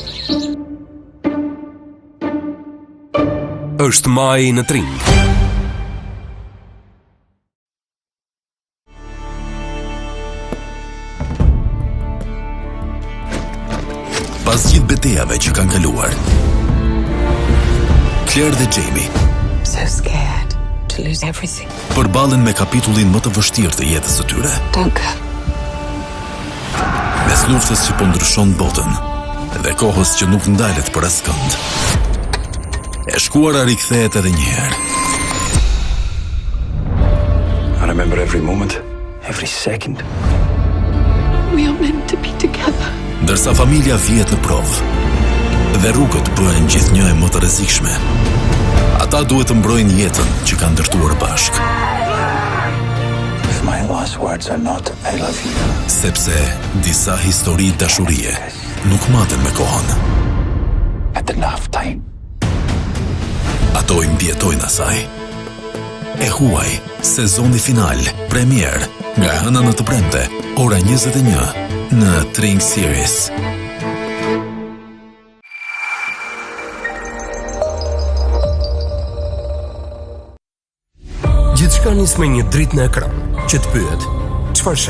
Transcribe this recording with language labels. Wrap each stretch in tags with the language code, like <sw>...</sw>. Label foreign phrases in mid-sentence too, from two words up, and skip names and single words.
<sq>Është maj në Tring. Pas gjithë betejave që kanë kaluar, Claire dhe Jamie</sq> <en>So scared to lose everything.</en> <sq>përballen me kapitullin më të vështirë të jetës së tyre.</sq> <en>Don't go.</en> <sq>Mes luftës që po ndryshon botën dhe kohës që nuk ndalet për askënd. E shkuara rikthehet edhe një herë.</sq> <en>I remember every moment, every second. We are meant to be together.</en> <sq>Ndërsa familja vjet në provë dhe rrugët bëhen gjithnjë e më të rrezikshme, ata duhet të mbrojnë jetën që kanë ndërtuar bashkë.</sq> <en>If my last words are not I love you.</en> <sq>Sepse disa histori dashurie nuk maten me kohën.</sq> <en>At enough time.</en> <sq>Ato i mbjetojnë asaj. E huaj, sezoni final, premier, nga hëna në të premte, ora 21, në Tring Series. Gjithçka nis me një dritë në ekran që të pyet, çfarë sheh?</sq>